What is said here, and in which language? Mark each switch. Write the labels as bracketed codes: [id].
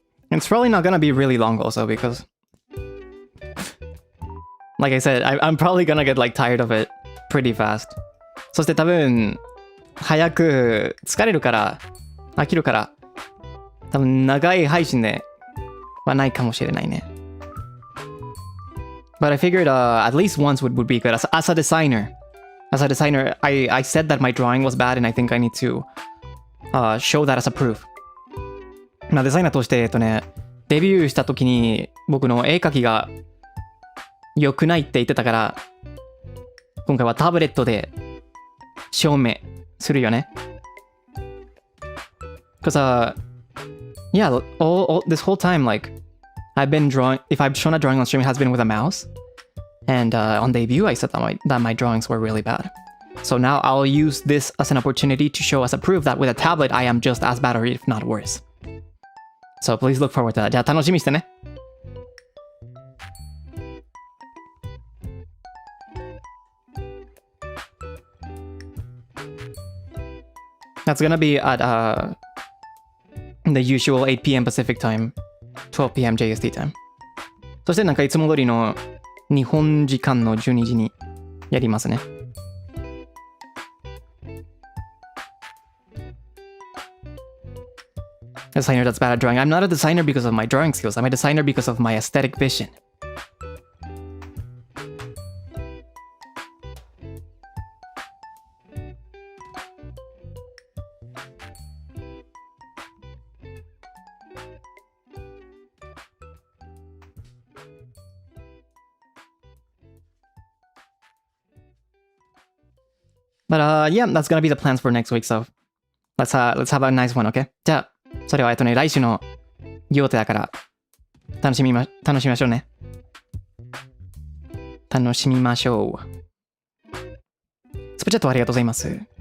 [en] It's probably not gonna be really long also because... Like I said, I'm probably gonna get like tired of it pretty fast. [ja] そして多分、早く疲れるから、飽きるから、多分長い配信ではないかもしれないね。 [en] But I figured at least once would be good. As a designer, I said that my drawing was bad and I think I need to show that as a proof. [ja] まあデザイナーとしてデビューした時に僕の絵描きが良くないって言ってたから今回はタブレットで証明するよね。 [en] Because yeah, all this whole time like I've been drawing. If I've shown a drawing on stream, it has been with a mouse. And on debut, I said that my drawings were really bad. So now I'll use this as an opportunity to show as a proof that with a tablet, I am just as bad or if not worse. So please look forward to that. [ja] じゃあ楽しみにしてね。 [en] That's gonna be at the usual 8 p.m. Pacific time, 12 p.m. JST time. [ja] そしてなんかいつも通りの日本時間の12時にやりますね。 [en] A designer that's bad at drawing. I'm not a designer because of my drawing skills. I'm a designer because of my aesthetic vision. But yeah, that's gonna be the plans for next week. So let's have a nice one, okay? [ja] じゃあそれは来週の予定だから楽しみましょうね。楽しみましょう。スプチャットありがとうございます。